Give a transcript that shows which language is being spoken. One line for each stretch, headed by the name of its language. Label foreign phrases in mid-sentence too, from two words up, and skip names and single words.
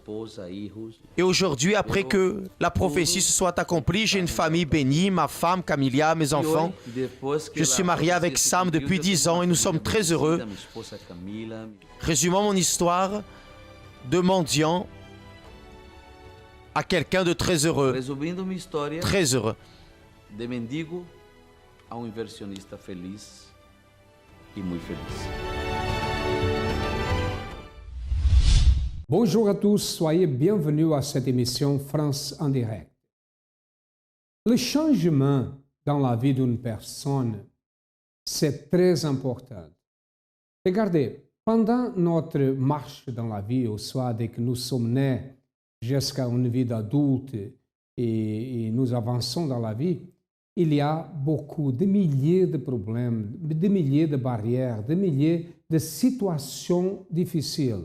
French: Et aujourd'hui, après que la prophétie se soit accomplie, j'ai une famille bénie, ma femme, Camilla, mes enfants. Je suis marié avec Sam depuis 10 ans et nous sommes très heureux. Résumons mon histoire de mendiant à quelqu'un de très heureux. Très heureux.
Spanish: De mendigo a inversionista feliz
Portuguese: e muito feliz.
French: Bonjour à tous, soyez bienvenus à cette émission France en direct. Le changement dans la vie d'une personne, c'est très important. Regardez, pendant notre marche dans la vie, au soit dès que nous sommes nés jusqu'à une vie d'adulte et nous avançons dans la vie, il y a beaucoup, de milliers de problèmes, de milliers de barrières, de milliers de situations difficiles.